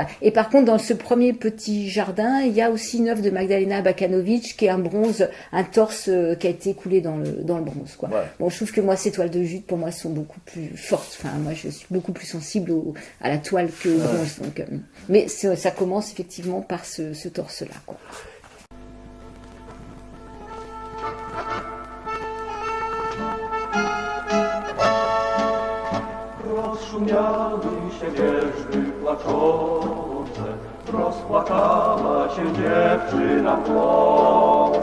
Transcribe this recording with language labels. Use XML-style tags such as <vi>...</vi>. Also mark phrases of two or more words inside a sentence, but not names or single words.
<fr>Et par contre, dans ce premier petit jardin, il y a aussi une œuvre de Magdalena Abakanowicz qui est un bronze, un torse qui a été coulé dans le bronze, quoi. Ouais. Bon, je trouve que moi, ces toiles de jute, pour moi, sont beaucoup plus fortes. Enfin, moi, je suis beaucoup plus sensible à la toile que au bronze. Donc, mais ça commence effectivement par ce torse-là, quoi.</fr> <pl>Rozszumiały się wierzby płaczące, rozpłakała się dziewczyna w głos.</pl>